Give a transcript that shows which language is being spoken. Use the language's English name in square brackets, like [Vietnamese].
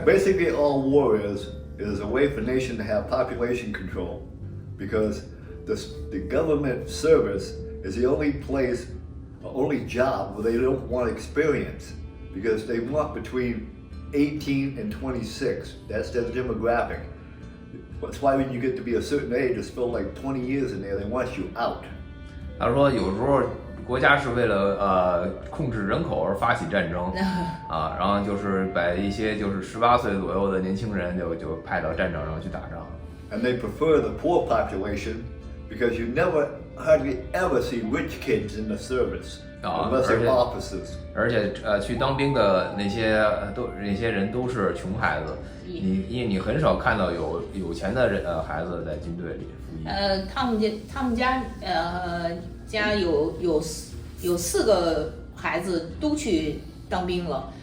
[English] Basically, all war is a way for a nation to have population control, because the government service is the only place, only job where they don't want experience, because they want between 18 and 26. That's their demographic. That's why when you get to be a certain age, it's still like 20 years in there, they want you out. [Chinese] 他说有时候国家是为了控制人口而发起战争然后就是把一些就是18岁左右的年轻人就派到战场上去打仗。 [English] And they prefer the poor population because you hardly ever see rich kids in the service unless they're officers. [Chinese] 而且去当兵的那些人都是穷孩子，因为你很少看到有钱的孩子在军队里服役。他们家有4个孩子都去当兵了。